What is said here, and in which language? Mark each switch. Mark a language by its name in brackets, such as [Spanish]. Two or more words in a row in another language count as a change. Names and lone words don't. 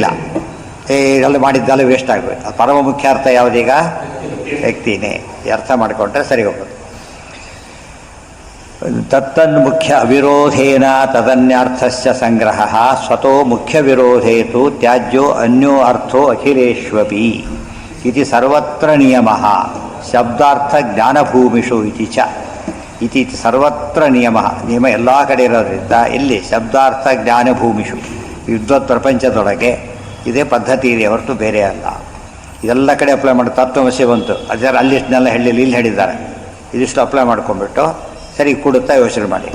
[Kannada] ಎಲ್ಲ ಮಾಡಿದ್ದೆಲ್ಲ ವೇಸ್ಟ್ ಆಗೋಯ್ತು. ಅದು ಪರಮ ಮುಖ್ಯ ಅರ್ಥ ಯಾವುದೀಗ? ವ್ಯಕ್ತಿನೇ. ಅರ್ಥ ಮಾಡಿಕೊಂಡ್ರೆ ಸರಿ ಹೋಗೋದು. [Sanskrit] ತನ್ಮುಖ್ಯ ಅವಿರೋಧೇನ ತದನ್ಯಾರ್ಥಸ್ಯ ಸಂಗ್ರಹ ಸ್ವತೋ ಮುಖ್ಯ ವಿರೋಧೇತು ತ್ಯಾಜ್ಯೋ ಅನ್ಯೋ ಅರ್ಥೋ ಅಖಿಲೇಶ್ವಪಿ ಇತಿ ಸರ್ವತ್ರ ನಿಯಮಃ ಶಬ್ದಾರ್ಥ ಜ್ಞಾನಭೂಮಿಷು ಇತಿ ಸರ್ವತ್ರ ನಿಯಮ [Kannada] ಎಲ್ಲ ಕಡೆ ಇರೋದ್ರಿಂದ ಇಲ್ಲಿ [Sanskrit] ಶಬ್ದಾರ್ಥ ಜ್ಞಾನಭೂಮಿಷು [Kannada] ವಿದ್ವತ್ ಪ್ರಪಂಚದೊಳಗೆ ಇದೇ ಪದ್ಧತಿ ಇದೆ ಹೊರತು ಬೇರೆ ಅಲ್ಲ. ಇದೆಲ್ಲ ಕಡೆ ಅಪ್ಲೈ ಮಾಡಿ ತತ್ವಮಸಿ ಬಂತು, ಅದರ ಅಲ್ಲಿಷ್ಟನ್ನೆಲ್ಲ ಇಲ್ಲಿ ಹೇಳಿದ್ದಾರೆ. ಇದಿಷ್ಟು ಅಪ್ಲೈ ಮಾಡ್ಕೊಂಡ್ಬಿಟ್ಟು ಸರಿ ಕೊಡುತ್ತಾ ಯೋಚನೆ ಮಾಡಿ.